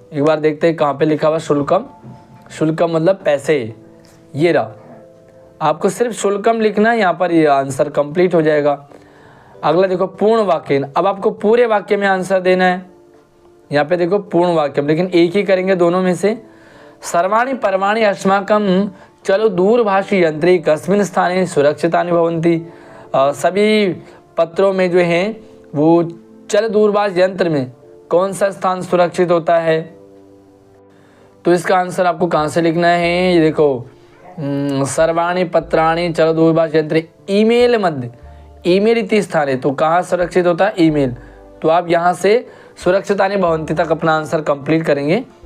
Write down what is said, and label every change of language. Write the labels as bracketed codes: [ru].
[hi] एक बार देखते हैं कहाँ पे लिखा हुआ शुल्कम, शुल्कम मतलब पैसे, ये रहा, आपको सिर्फ शुल्कम लिखना है, यहाँ पर ये आंसर कंप्लीट हो जाएगा। अगला देखो पूर्ण वाक्य, अब आपको पूरे वाक्य में आंसर देना है। यहाँ पे देखो पूर्ण वाक्य, लेकिन एक ही करेंगे दोनों में से। [sa] सर्वाणि पर्वाणि अस्माकं चलो दूरभाषी यंत्रे कस्मिन् स्थाने सुरक्षितानि भवन्ति। [hi] सभी पत्रों में जो हैं वो चल दूरभाष यंत्र में कौन सा स्थान सुरक्षित होता है, तो इसका आंसर आपको कहाँ से लिखना है, ये देखो [sa] सर्वाणि पत्राणि चल दूरभाष यंत्रे ईमेल मध्य, ईमेल इति स्थाने, [hi] तो कहाँ सुरक्षित होता है, ईमेल, तो आप यहाँ से [sa] सुरक्षितानि भवन्ति [hi] तक अपना आंसर कंप्लीट करेंगे।